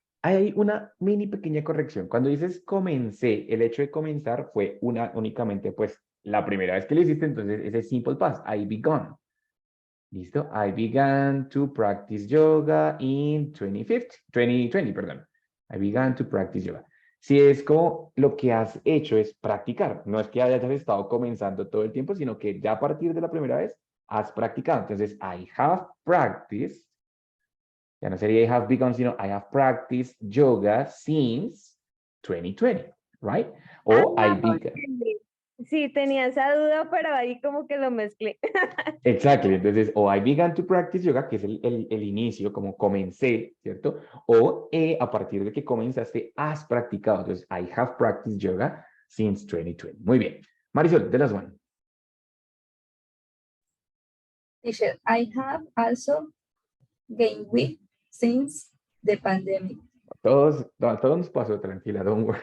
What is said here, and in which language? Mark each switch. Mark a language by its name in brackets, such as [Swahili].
[Spanish] Hay una mini pequeña corrección. Cuando dices comencé, el hecho de comenzar fue únicamente pues la primera vez que lo hiciste, entonces ese simple past. [English] I begun. [Spanish] ¿Listo? [English] I began to practice yoga in 2020, [Spanish] perdón. [English] I began to practice yoga. [Spanish] Si es como lo que has hecho es practicar, no es que hayas estado comenzando todo el tiempo, sino que ya a partir de la primera vez has practicado. Entonces, [English] I have practiced, [Spanish] ya no sería [English] I have begun, [Spanish] sino [English] I have practiced yoga since 2020, right? O I began. [Spanish] Sí, tenía esa duda, pero ahí como que lo mezclé. [English] Exactly. [Spanish] Entonces, o [English] I began to practice yoga, [Spanish] que es el inicio, como comencé, ¿cierto? O a partir de que comenzaste, has practicado. Entonces, [English] I have practiced yoga since 2020. [Spanish] Muy bien. [English] Marisol, the last one. Teacher, I have also gained weight since the pandemic. [Spanish] Todos nos pasó, tranquila, [English] don't worry.